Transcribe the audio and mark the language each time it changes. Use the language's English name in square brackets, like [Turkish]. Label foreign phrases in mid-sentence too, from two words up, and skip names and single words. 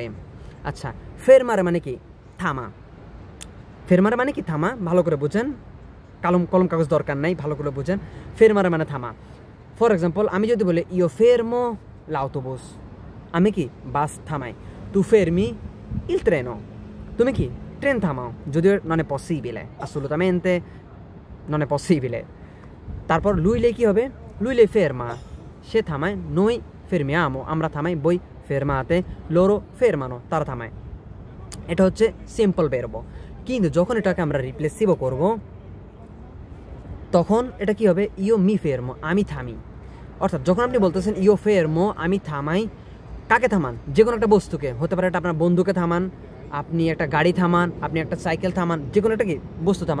[Bangla] আচ্ছা, ফেরমারে মানে কি থামা। ফেরমারে মানে কি থামা, ভালো করে বুঝেন, কলম কাগজ দরকার নাই, ভালো করে বুঝেন। ফেরমারে মানে থামা। [English] for example [Bangla] আমি যদি বলি [Italian] io fermo l'autobus, [Bangla] আমি কি বাস থামাই। [Italian] tu fermi il treno, [Bangla] তুমি কি ট্রেন থামাও। [Italian] যদিও non è possibile, assolutamente non è possibile। [Bangla] তারপর লুইলে কি হবে, [Italian] lui lei ferma, [Bangla] সে থামায়, [Italian] noi fermiamo, [Bangla] আমরা থামাই, [Italian] voi fermate, loro fermano, [Bangla] তারা থামায়। এটা হচ্ছে সিম্পল বেরবো। কিন্তু যখন এটাকে আমরা রিপ্লেসিভও করব তখন এটা কি হবে, [Italian] io mi fermo, [Bangla] আমি থামি। অর্থাৎ যখন আপনি বলতেছেন [Italian] io fermo [Bangla] আমি থামাই, কাকে থামান, যে কোনো একটা বস্তুকে, হতে পারে এটা আপনার বন্ধুকে থামান, আপনি একটা গাড়ি থামান, আপনি একটা সাইকেল থামান, যে কোনো একটা কি বস্তু থামান।